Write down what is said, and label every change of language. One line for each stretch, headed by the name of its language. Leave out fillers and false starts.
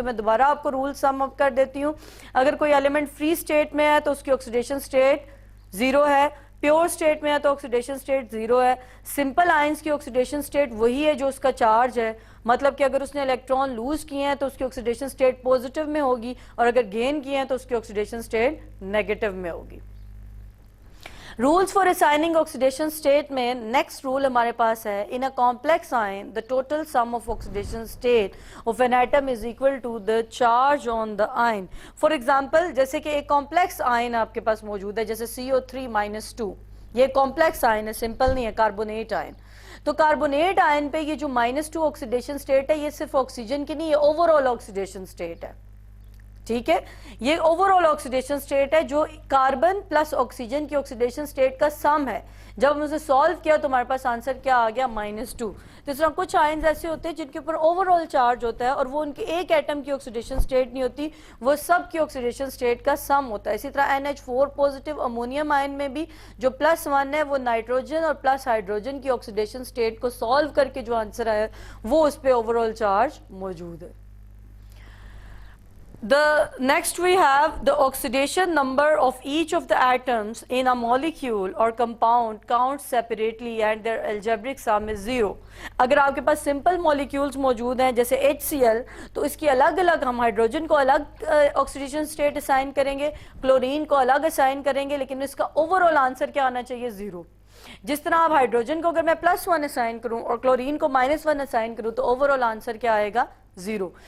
Urdu: تو میں دوبارہ آپ کو رول سم اپ کر دیتی ہوں. اگر کوئی ایلیمنٹ فری اسٹیٹ میں ہے تو اس کی آکسیڈیشن اسٹیٹ 0 ہے, پیور اسٹیٹ میں ہے تو آکسیڈیشن اسٹیٹ 0 ہے. سمپل آئنس کی آکسیڈیشن اسٹیٹ وہی ہے جو اس کا چارج ہے, مطلب کہ اگر اس نے الیکٹران لوز کیے ہیں تو اس کی آکسیڈیشن اسٹیٹ پوزیٹیو میں ہوگی, اور اگر گین کیے ہیں تو اس کی آکسیڈیشن اسٹیٹ نیگیٹو میں ہوگی.
English: rules for assigning oxidation state
Urdu: میں نیکسٹ رول ہمارے پاس ہے,
English: In a complex ion the total sum of oxidation state of an atom is equal to the charge on the ion.
Urdu: For example, جیسے کہ ایک complex آئن آپ کے پاس موجود ہے, جیسے CO3-2, یہ کمپلیکس آئن ہے, سمپل نہیں ہے, کاربونیٹ آئن. تو کاربونیٹ آئن پہ یہ جو -2 آکسیڈیشن اسٹیٹ ہے یہ صرف آکسیجن کی نہیں, یہ اوور آل آکسیڈیشن اسٹیٹ ہے, ٹھیک ہے. یہ اوور آل آکسیڈیشن اسٹیٹ ہے جو کاربن پلس آکسیجن کی آکسیڈیشن اسٹیٹ کا سم ہے. جب ہم اسے سالو کیا تو ہمارے پاس آنسر کیا آ گیا, -2. تو اس طرح کچھ آئنز ایسے ہوتے ہیں جن کے اوپر اوور آل چارج ہوتا ہے اور وہ ان کے ایک ایٹم کی آکسیڈیشن اسٹیٹ نہیں ہوتی, وہ سب کی آکسیڈیشن اسٹیٹ کا سم ہوتا ہے. اسی طرح NH4 پوزیٹیو امونیم آئن میں بھی جو +1 ہے وہ نائٹروجن اور پلس ہائیڈروجن کی آکسیڈیشن اسٹیٹ کو سالو کر کے جو آنسر آیا وہ اس پہ اوور آل چارج موجود ہے.
English: Next we have the oxidation number of each of the atoms in a molecule or compound counts separately and their algebraic sum is 0.
Urdu: اگر آپ کے پاس سمپل molecules موجود ہیں جیسے HCl تو اس کی الگ الگ ہم ہائیڈروجن کو الگ آکسیڈیشن اسٹیٹ اسائن کریں گے, کلورین کو الگ اسائن کریں گے, لیکن اس کا اوور آل آنسر کیا آنا چاہیے, 0. جس طرح آپ ہائیڈروجن کو اگر میں +1 اسائن کروں اور کلورین کو -1 اسائن کروں تو اوور آل آنسر کیا آئے گا, 0.